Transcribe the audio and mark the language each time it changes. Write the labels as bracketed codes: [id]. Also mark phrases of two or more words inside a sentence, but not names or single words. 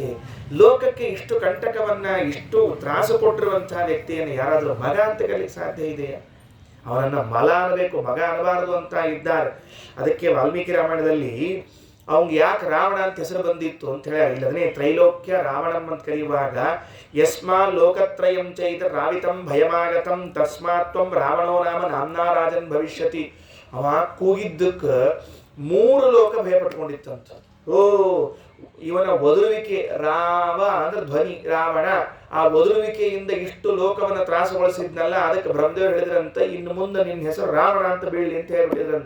[kn] ಲೋಕಕ್ಕೆ ಇಷ್ಟು ಕಂಟಕವನ್ನ, ಇಷ್ಟು ತ್ರಾಸು ಕೊಟ್ಟಿರುವಂತಹ ವ್ಯಕ್ತಿಯನ್ನು ಯಾರಾದರೂ ಮಗ ಅಂತ ಕಲಿಕ್ಕೆ ಸಾಧ್ಯ ಇದೆಯಾ? ಅವನನ್ನ ಮಲ ಅನ್ನಬೇಕು, ಮಗ ಅನ್ನಬಾರದು ಅಂತ ಇದ್ದಾರೆ. ಅದಕ್ಕೆ ವಾಲ್ಮೀಕಿ ರಾಮಾಯಣದಲ್ಲಿ ಅವ್ನಿಗೆ ಯಾಕೆ ರಾವಣ ಅಂತ ಹೆಸರು ಬಂದಿತ್ತು ಅಂತ ಹೇಳಿ, ಇಲ್ಲದನೇ [sa] ತ್ರೈಲೋಕ್ಯ ರಾವಣಂ [kn] ಅಂತ ಕರೆಯುವಾಗ [sa] ಯಸ್ಮಾ ಲೋಕತ್ರಯಂ ಚೈತ ರಾವಿತಂ ಭಯಮಾಗತಂ ತಸ್ಮಾತ್ ತ್ವಂ ರಾವಣೋ ನಾಮ ನಾಮ್ನಾ ರಾಜನ್ ಭವಿಷ್ಯತಿ. [kn] ಅವ ಕೂಗಿದ್ದಕ್ಕೆ 3 ಲೋಕ ಭಯಪಟ್ಕೊಂಡಿತ್ತಂತ. ಓ, ಇವನ ಒದರುವಿಕೆ, ರಾವ ಅಂದ್ರೆ ಧ್ವನಿ, ರಾವಣ, ಆ ಒದರುವಿಕೆಯಿಂದ ಇಷ್ಟು ಲೋಕವನ್ನು ತ್ರಾಸಗೊಳಿಸಿದ್ನಲ್ಲ, ಅದಕ್ಕೆ ಬ್ರಹ್ಮದೇವರು ಹೇಳಿದ್ರಂತ, ಇನ್ನು ಮುಂದೆ ನಿನ್ನ ಹೆಸರು ರಾವಣ ಅಂತ ಬೀಳಲಿ ಅಂತ ಹೇಳ್ಬಿಟ್ಟಿದ್ರಂತ.